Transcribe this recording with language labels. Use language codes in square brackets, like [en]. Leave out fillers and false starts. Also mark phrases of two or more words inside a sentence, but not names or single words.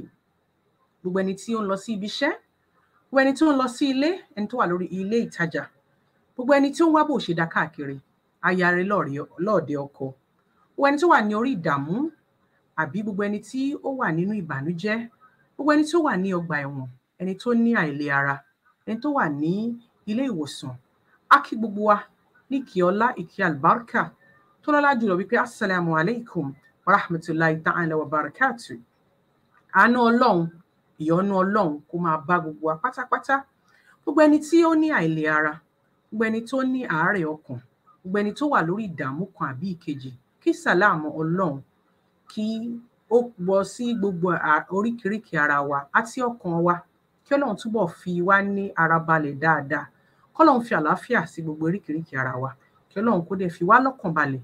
[yo] Gbogbo ẹni tí ó ń lọ sí ibi iṣẹ́, gbogbo ẹni tí ó ń lọ sí ilé, ẹni tó wà lórí ilé ìtajà, gbogbo ẹni tí ó ń wá bó ṣe dá káàkiri, ayare lọ́ọ̀dẹ ọkọ, gbogbo ẹni tó wà ní orí ìdààmú, àbí gbogbo ẹni tí ó wà nínú ìbànújẹ́, gbogbo ẹni tó wà ní ọgbà ẹ̀wọ̀n, ẹni tó ní àìlera, ẹni tó wà ní ilé ìwòsàn. A kí gbogbo wa ní kí ọlá ìkí àlùbáríkà tó lọ́lá jùlọ wípé [ar] السلام عليكم ورحمة الله تعالى وبركاته. [yo] Àánú Ọlọ́run, ìyọ́nú Ọlọ́run kó máa bá gbogbo wa pátápátá. Gbogbo ẹni tí ó ní àìlera, gbogbo ẹni tó ní àárẹ̀ ọkàn, gbogbo ẹni tó wà lórí ìdààmú kan àbí ìkejì, kí sàlámù Ọlọ́run kí ó wọ sí gbogbo oríkèéríkèé ara wa àti ọkàn wa, kí Ọlọ́run túbọ̀ fi wá ní ara balẹ̀ dáadáa, k'Ọlọ́run fi àlàáfíà sí gbogbo oríkèéríkèé ara wa, kí Ọlọ́run kó dẹ̀ fi wá lọ́kàn balẹ̀.